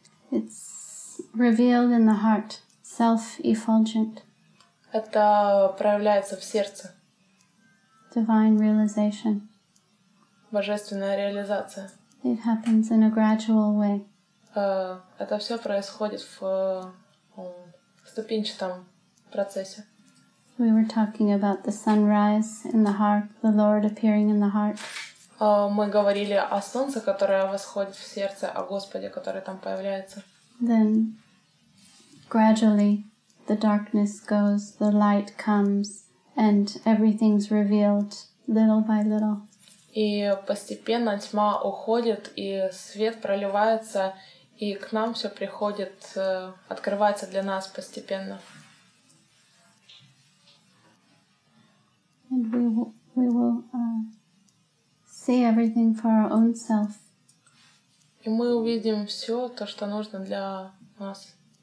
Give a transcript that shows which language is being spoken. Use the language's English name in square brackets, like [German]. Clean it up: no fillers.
[English] It's revealed in the heart, self-effulgent. [Russian] Это проявляется в сердце. [English] Divine realization. [Russian] Божественная реализация. [English] It happens in a gradual way. [Russian] Это все происходит в ступенчатом процессе. [English] We were talking about the sunrise in the heart, the Lord appearing in the heart. [Russian] Мы говорили о солнце, которое восходит в сердце, о Господе, который там появляется. [English] Then gradually the darkness goes, the light comes, and everything's revealed little by little. [Russian] И постепенно тьма уходит, и свет проливается, и к нам все приходит, открывается для нас постепенно. [English] And we will see everything for our own self. [Russian] И мы увидим все то, что нужно для нас.